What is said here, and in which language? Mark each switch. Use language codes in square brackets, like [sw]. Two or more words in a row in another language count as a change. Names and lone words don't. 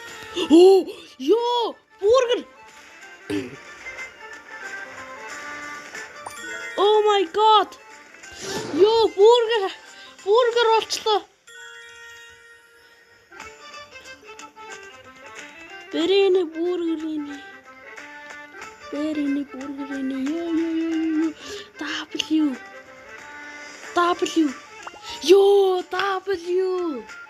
[mn] Оо, ёо, бургер. [en] Oh my god. [mn] Ёо, бургер болчлоо. Бэрийн бургерийн. Ёо. W. Ёо, W.